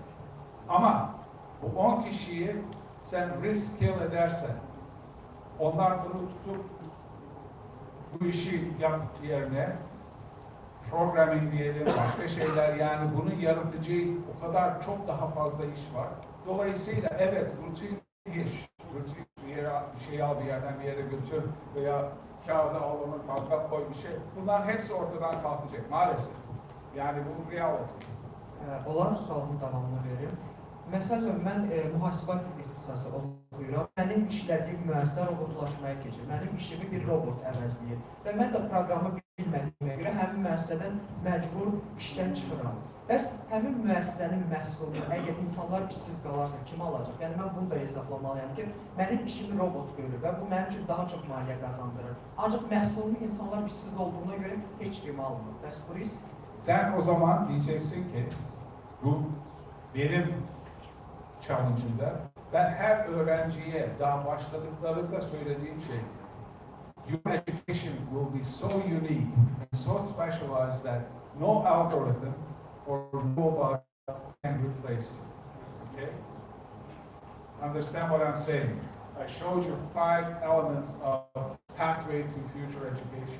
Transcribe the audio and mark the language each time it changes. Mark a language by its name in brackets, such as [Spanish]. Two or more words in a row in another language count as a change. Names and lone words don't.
[Turkish] Ama bu 10 kişiyi sen reskill edersen, onlar bunu tutup bu işi yap yerine programming diyelim, başka şeyler, yani bunun yaratıcı o kadar çok daha fazla iş var. Dolayısıyla evet, rutin iş, rutin bir şeyi al bir yerden bir yere götür veya kağıda al onu kalkıp koy bir şey. Bunların hepsi ortadan kalkacak maalesef. Yani bu reality. [Azerbaijani] Olar sualın davamını verim. Məsələn, mən mühasibat ixtisası oxuyuram. Mənim işlədiyim müəssisə robotlaşmaya keçir. Mənim işimi bir robot əvəzləyir. Və mən də proqramı bilmədiyimə görə həmin müəssisədən məcbur işdən çıxıram. Bəs həmin müəssisənin məhsulunu, əgər insanlar işsiz qalarsa kim alacaq? Yəni mən bunu da hesablamalıyam ki, mənim işimi robot görür və bu mənim üçün daha çox maliyyə qazandırır. Ancaq məhsulunu insanlar işsiz olduğuna görə heç kim almır. Bəs bu risk? [Turkish] Sen o zaman diyeceksin ki bu benim challenge'ımda ben her öğrenciye daha başladıklarında söylediğim şey [English] your education will be so unique and so specialized that no algorithm or robot can replace you. [Turkish] Okay? [English] Understand what I'm saying? I showed you 5 elements of pathway to future education.